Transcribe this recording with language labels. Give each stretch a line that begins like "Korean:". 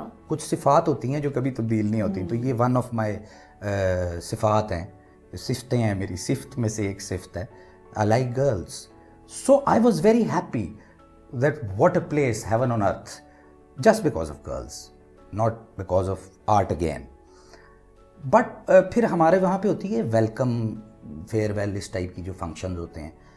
Urdu: کچھ صفات ہوتی ہیں جو کبھی تبدیل نہیں ہوتی, تو یہ
English: one of my
Urdu: صفات ہیں, صفتیں ہیں میری. صفت میں سے ایک صفت ہے
English: I like girls. So I was very happy that what a place, heaven on earth, just because of girls, not because of art again.
Urdu: But پھر ہمارے وہاں پہ ہوتی ہے ویلکم فیئر ویل, اس ٹائپ کی جو فنکشنز ہوتے ہیں.